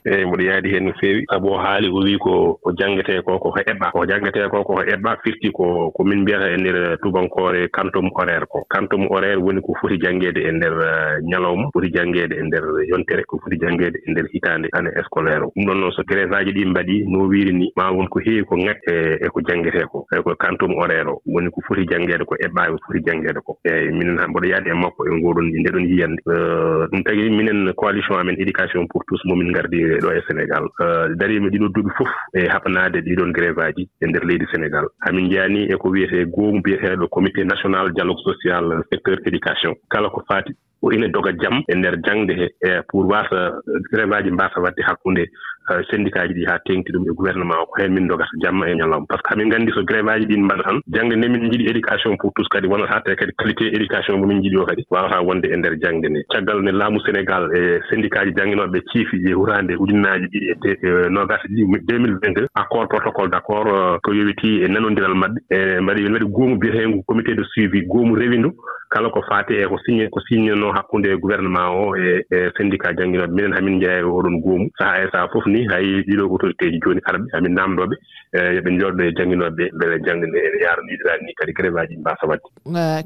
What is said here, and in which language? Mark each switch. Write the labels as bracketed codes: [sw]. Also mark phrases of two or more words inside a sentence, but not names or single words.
[ff] Eyi mboɗo yaadi hen no feewi sabu o haali o wi ko jangete ko eɓɓa ko jangete ko eɓɓa firti ko min mbiyata e nder tubankore [fr] quantum horaire [ff] ko [fr] quantum horaire [ff] woni ko foti jangede e nder ñalawma foti jangede e nder yontere ko foti jangede e nder hitande [fr] année scolaire [ff] o ɗum ɗon noon so grève aji ɗi mbaɗi no wiiri ni ma won ko heewi ko ŋatte e ko jangete ko [fr] quantum horaire [ff] o woni ko foti jangede ko eɓɓa ko foti jangede ko eyi minen mboɗo yaadi e makko e ngoɗon nde ɗon yiyande ɗum tagi minen coalition amen [fr] éducation pour tous [ff] momin gardi ɗo e Sénégal darima ɗiɗo duuɓi fof e haɓanade ɗiɗon grève aji e nder leydi Sénégal hamin jani e ko wiyete goomu biyeteɗo [fr] comité national dialogue social secteur éducation [ff] kala ko faati o ina doga jam e nder jangde he pour wasa grève aji mbasa wadde hakkunde syndicat ji ɗi ha tengti ɗum e gouvernement o ko hen min dogata jamma e ñalawma [fr] par ce que [ff] hamin gandi so grève aji ɗin mbaɗa tan jangde nde min jiiɗi [fr] éducation pour tous [ff] kadi wonata te kadi [fr] qualité éducation [ff] momin jiiɗi o kadi wawata wonde e nder jangde nde caggal ne laamu Sénégal e syndicat ji jangguinoɓe ciifi e hurande ujunnaji ɗiɗi e nogas ɗiɗi 2022 [fr] accord protocole d' accord [ff] ko yowiti e nanodiral mabɓe e mbaɗi goomu biyetengu [fr] comité de suivi [ff] goomu rewindu kala ko faati e ko signé no hakkunde gouvernement o e syndicat jangguinoɓe minen hamin jeeya oɗon goomu saha e saha fof ni hay ɗiɗo autorité ji joni arɓe hamin namdoɓe yoɓe jooɗo e jangguinoɓe beele jangde nde ene yaara ɗiɗirani ni kadi grève aji mbasa wadde.